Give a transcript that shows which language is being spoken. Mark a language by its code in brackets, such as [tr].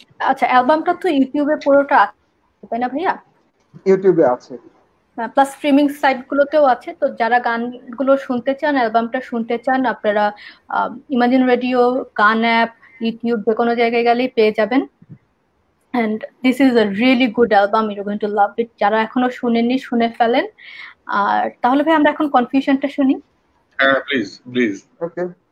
[bn] আচ্ছা, অ্যালবামটা তো ইউটিউবে পুরোটা আছে তাই না ভাইয়া? ইউটিউবে আছে। প্লাস স্ট্রিমিং সাইট গুলোতেও আছে, তো যারা গানগুলো শুনতে চান, অ্যালবামটা শুনতে চান, আপনারা ইমাজিন রেডিও, গান অ্যাপ, ইউটিউব, যে কোনো জায়গায় গেলেই পেয়ে যাবেন। [en] and this is a really good album, you're going to love it. [bn] যারা এখনো শুনেননি শুনে ফেলেন। আর তাহলে ভাই আমরা এখন কনফিউশনটা শুনি। হ্যাঁ প্লিজ প্লিজ। ওকে।